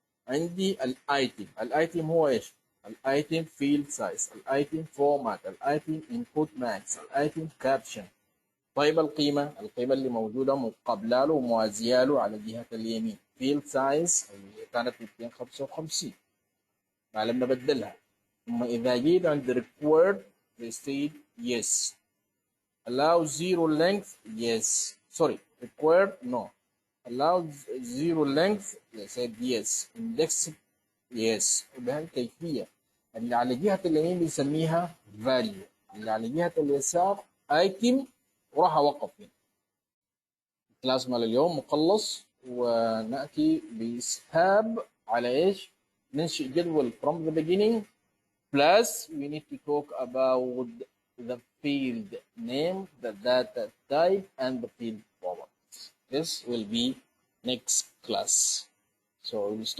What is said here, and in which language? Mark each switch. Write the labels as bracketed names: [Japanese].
[Arabic] عندي الايتم هو ايش؟ الايتم فيلد سايز، الايتم فورمات، الايتم انبوت ماكس، الايتم كابشن. طيب القيمة اللي موجودة مقابله له وموازية له على جهة اليمين فيلد سايز اللي كانت 255 ما لم نبدلها. ثم إذا جيت عند [English] required they said yes. Allow zero length, yes. Sorry, required, no. Allow zero length, they said yes. Index, yes. [Arabic] وبهالكيفية اللي على جهة اليمين بنسميها value، اللي على جهة اليسار item. وراح أوقف هنا. الكلاس مال اليوم مخلص ونأتي بإسهاب على إيش؟ ننشئ جدول [English] from the beginning. Plus, we need to talk about the field name, the data type, and the field properties. This will be next class. So we'll stop.